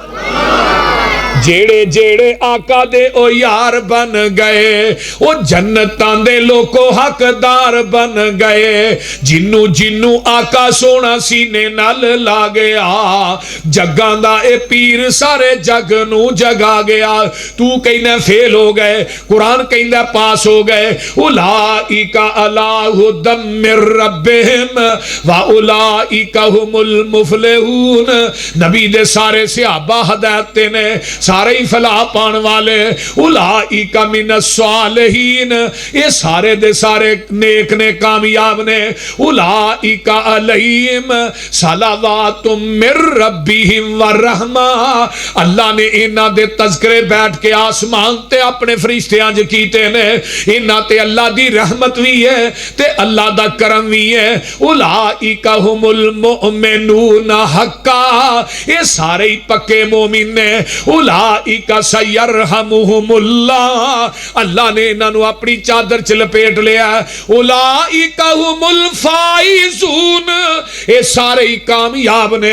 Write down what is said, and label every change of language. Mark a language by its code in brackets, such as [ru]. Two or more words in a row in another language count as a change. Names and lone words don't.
[pa] ਜਿਹੜੇ ਜਿਹੜੇ ਆਕਾ ਦੇ ਉਹ ਯਾਰ ਬਣ ਗਏ, ਉਹ ਜੰਨਤਾਂ ਦੇ ਲੋਕੋ ਹੱਕਦਾਰ ਬਣ ਗਏ। ਜਿਨ੍ਹਾਂ ਨੂੰ ਜਿਨ੍ਹਾਂ ਨੂੰ ਆਕਾ ਸੋਹਣਾ ਸੀਨੇ ਨਾਲ ਲਾ ਗਿਆ, ਜੱਗਾਂ ਦਾ ਇਹ ਪੀਰ ਸਾਰੇ ਜੱਗ ਨੂੰ ਜਗਾ ਗਿਆ। ਤੂੰ ਕਹਿਨਾ ਫ਼ੇਲ੍ਹ ਹੋ ਗਏ, ਕੁਰਆਨ ਕਹਿੰਦਾ ਪਾਸ ਹੋ ਗਏ। [ar] أولئك على هدى من ربهم وأولئك هم المفلحون. [pa] ਨਬੀ ਦੇ ਸਾਰੇ ਸਹਾਬਾ ਹਿਦਾਇਤ ਤੇ ਨੇ, ਸਾਰੇ ਹੀ ਫ਼ਲਾਹ ਪਾਣ ਵਾਲੇ। [ar] أولئك من الصالحين, [pa] ਇਹ ਸਾਰੇ ਦੇ ਸਾਰੇ ਨੇਕ ਨੇ, ਕਾਮਯਾਬ ਨੇ। [ar] أولئك عليهم صلوات من ربهم ورحمة. [pa] ਅੱਲਾਹ ਨੇ ਇਨ੍ਹਾਂ ਦੇ ਤਜ਼ਕਿਰੇ ਬੈਠ ਕੇ ਆਸਮਾਨ ਤੇ ਆਪਣੇ ਫ਼ਰਿਸ਼ਤਿਆਂ 'ਚ ਕੀਤੇ ਨੇ। ਇਨ੍ਹਾਂ ਤੇ ਅੱਲਾਹ ਦੀ ਰਹਿਮਤ ਵੀ ਹੈ ਤੇ ਅੱਲਾਹ ਦਾ ਕਰਮ ਵੀ ਹੈ। [ar] أولئك هم المؤمنون حقا, [pa] ਇਹ ਸਾਰੇ ਹੀ ਪੱਕੇ ਮੋਮਿਨ ਨੇ। [ar] أولئك سيرحمهم الله, [pa] ਅੱਲਾਹ ਨੇ ਇਨ੍ਹਾਂ ਨੂੰ ਆਪਣੀ ਚਾਦਰ 'ਚ ਲਪੇਟ ਲਿਆ। [ar] أولئك هم الفائزون, [pa] ਇਹ ਸਾਰੇ ਹੀ ਕਾਮਯਾਬ ਨੇ।